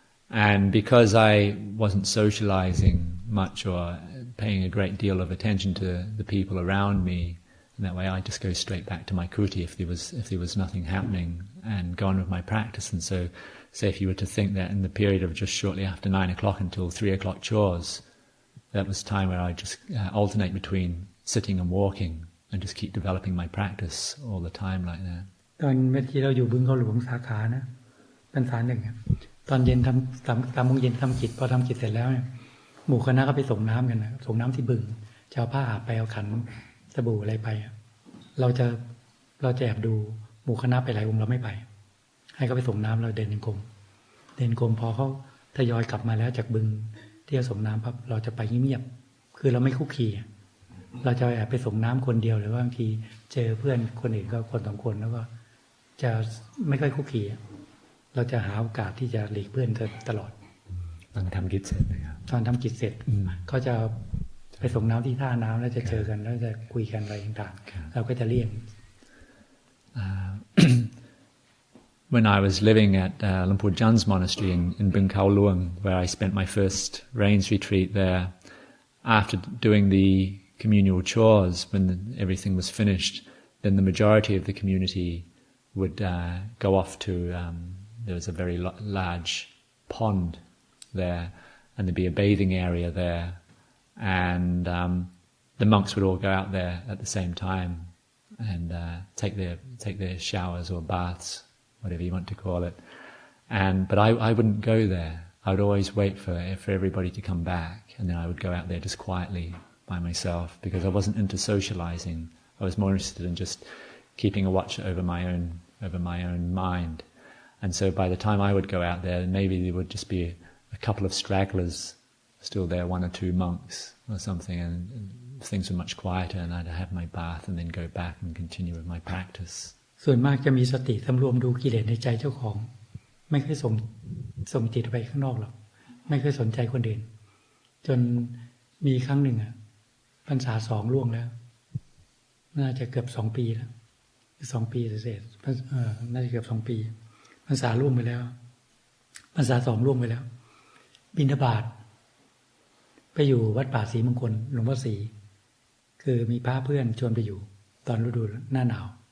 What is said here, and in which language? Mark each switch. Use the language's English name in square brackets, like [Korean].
[English] And because I wasn't socializing much or paying a great deal of attention to the people around me, and that way I just go straight back to my kuti if there was nothing happening and go on with my practice. And so, say if you were to think that in the period of just shortly after 9 o'clock until 3 o'clock chores, that was time where I just alternate between sitting and walking and just keep developing my practice all the time like that. [Thai] ตอนเมื่อกี้เราอยู่บึงเขาหลวงสาขานะพรรษา 1ตอนเย็น3 โมงเย็นทำกิจพอทำกิจเสร็จแล้วเนี่ยหมู่คณะก็ไปส่งน้ำกันนะส่งน้ำที่บึงจะเอาผ้าอาบไปเอาขันสบู่อะไรไปเราจะแอบดูหมู่คณะไปหลายองค์เราไม่ไปให้เขาไปส่งน้ำเราเดินก รมพอเขาทยอยกลับมาแล้วจากบึงที่ส่งน้ำปั๊บเราจะไปเงียบๆคือเราไม่คุกคีเราจะแอบไปส่งน้ำคนเดียวหรือว่าบางทีเจอเพื่อนคนอื่นก็คน2 คนแล้วก็จะไม่ค่อยคุกคีเราจะหาโอกาสที่จะหลีกเพื่อนตลอด ตอนทำกิจเสร็จนะครับ ตอนทำกิจเสร็จเขาจะไปส่งน้ำที่ท่าน้ำแล้วจะเจอกันแล้วจะคุยกันอะไรต่างๆเราก็จะเลี่ยง [English] When I was living at Lumpur Jan's monastery in Bung Khao Luang, where I spent my first rains retreat there, after doing the communal chores, when everything was finished, then the majority of the community would go off to, there was a very large pond there, and there'd be a bathing area there, and the monks would all go out there at the same time and take their showers or baths, whatever you want to call it. But I wouldn't go there. I would always wait for everybody to come back, and then I would go out there just quietly by myself because I wasn't into socializing. I was more interested in just keeping a watch over my own mind. And so by the time I would go out there, maybe there would just be a couple of stragglers still there, 1 or 2 monks or something, and things were much quieter, and I'd have my bath and then go back and continue with my practice. [Thai] ส่วนมากจะมีสติสำรวมดูกิเลสในใจเจ้าของไม่เคยส่งจิตไปข้างนอกหรอกไม่เคยสนใจคนอื่นจนมีครั้งหนึ่งพรรษา 2ล่วงแล้วน่าจะเกือบ2 ปีแล้ว2 ปีเศษน่าจะเกือบ2 ปีพรรษาล่วงไปแล้วพรรษา 2ล่วงไปแล้วบิณฑบาตไปอยู่วัดป่าศรีมงคลหลวงพ่อศรีคือมีพระเพื่อนชวนไปอยู่ตอนฤดูหน้าหนาว